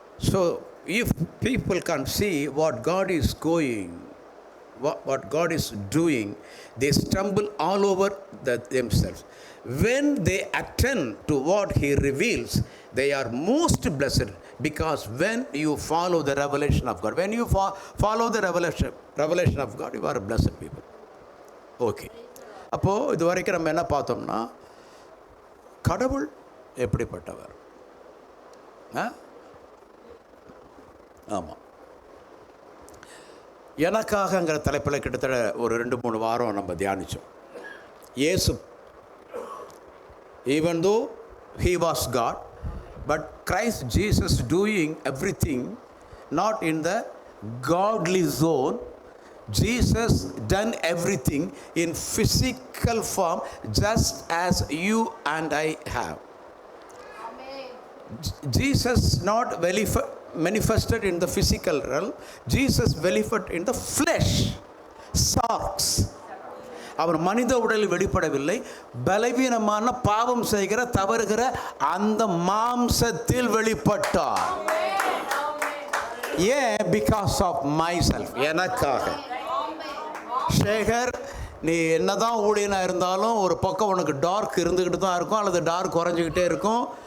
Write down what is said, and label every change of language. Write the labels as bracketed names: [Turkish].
[English] So if people can see what God is going, what God is doing, they stumble all over themselves. When they attend to what he reveals, they are most blessed, because when you follow the revelation of God, when you follow the revelation of God, you are a blessed people. [Tamil] Okay, அப்போது இது வரைக்கும் நம்ம என்ன பார்த்தோம்னா, கடவுள் எப்படிப்பட்டவர். ஆமாம், எனக்காகங்கிற தலைப்பில் கிட்டத்தட்ட ஒரு 2-3 வாரம் நம்ம தியானித்தோம். [English] இயேசு, even though he was God, but Christ Jesus doing everything not in the godly zone. Jesus done everything in physical form, just as you and I have. Jesus not manifested in the physical realm. Jesus manifested in the flesh, sarx. [Tamil] அவர் மனித உடலில் வெளிப்படவில்லை, பலவீனமான பாவம் செய்கிற தவறுகிற அந்த மாம்சத்தில் வெளிப்பட்டார். ஏன்? [English] because of myself, [Tamil] எனக்காக. சேகர், நீ என்னதான் ஊழியனாக இருந்தாலும் ஒரு பக்கம் உனக்கு டார்க் இருந்துக்கிட்டு தான் இருக்கும், அல்லது டார்க் குறைஞ்சிக்கிட்டே இருக்கும்.